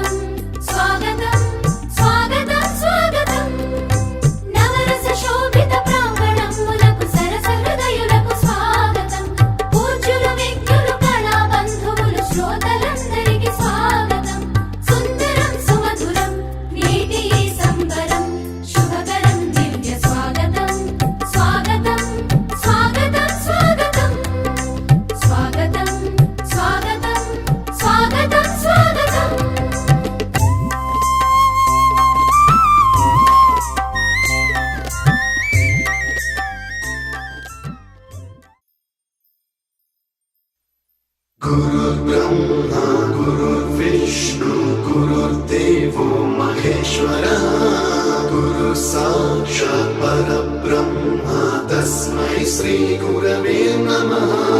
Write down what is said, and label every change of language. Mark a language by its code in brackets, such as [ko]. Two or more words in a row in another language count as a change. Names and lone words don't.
[te] స్వాగతం స్వాగతం స్వాగతం నవరస శోభిత ప్రాంగణములకు సరస హృదయులకు స్వాగతం పూజ్యులు వ్యక్తులు కళా బంధువులు శ్రోతలందరికీ స్వాగతం సుందరం సుమధురం నేటి ఈ సంబరం శుభకరం దివ్య స్వాగతం స్వాగతం స్వాగతం స్వాగతం స్వాగతం స్వాగతం స్వాగతం స్వాగతం [sa] गुरुर्ब्रह्मा गुरुर्विष्णु गुरुर्देवो महेश्वरः गुरु साक्षात् परब्रह्मा तस्मै श्री गुरवे नमः